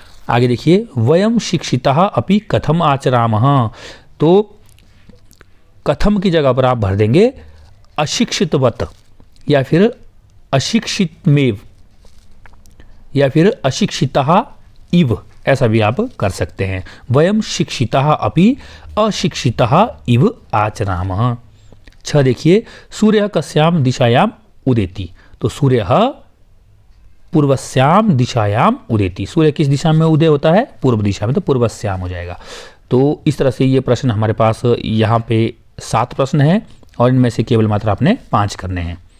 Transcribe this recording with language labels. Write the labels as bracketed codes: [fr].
[hi] आगे देखिए, [sa] वयम शिक्षितः अपि कथम आचरामः, [hi] तो कथम की जगह पर आप भर देंगे अशिक्षितवत, या फिर अशिक्षितमेव, या फिर अशिक्षितः इव, ऐसा भी आप कर सकते हैं। [sa] वयम शिक्षितः अपि अशिक्षितः इव आचरामः। [hi] 6 देखिए, [sa] सूर्य कस्याम दिशायाम उदेति, [hi] तो [sa] सूर्य पूर्वस्याम दिशायाम उदेति, [hi] सूर्य किस दिशा में उदय होता है, पूर्व दिशा में, तो पूर्वस्याम हो जाएगा। तो इस तरह से ये प्रश्न हमारे पास यहाँ पे 7 प्रश्न हैं, और इनमें से केवल मात्र आपने 5 करने हैं।